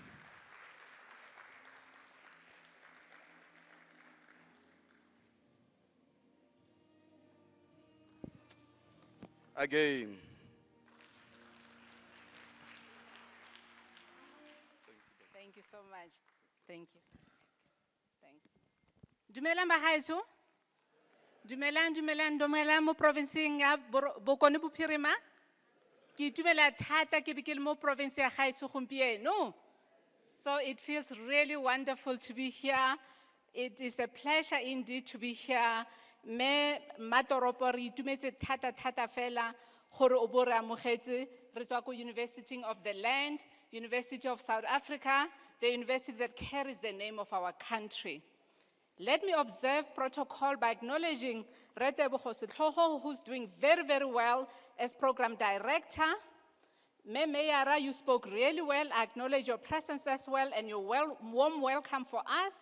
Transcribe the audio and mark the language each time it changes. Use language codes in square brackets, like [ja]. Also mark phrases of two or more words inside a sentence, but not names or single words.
[en] Again. Thank you so much. Thank you. Thanks. [tn] Dumelang bagaetso. Dumelang mo provinceng ya Bokone Bophirima. Ke itumela thata ke be ke le mo province ya gaetso gompieno. [en] So it feels really wonderful to be here. It is a pleasure indeed to be here. [tn] Me matoropo re itumetse thata fela gore o bo re amogetse re tswa ko [en] University of the Land, University of South Africa, the university that carries the name of our country. Let me observe protocol by acknowledging Retebogo Setlogo, who's doing very, very well as program director. Mayara, you spoke really well. I acknowledge your presence as well and your warm welcome for us.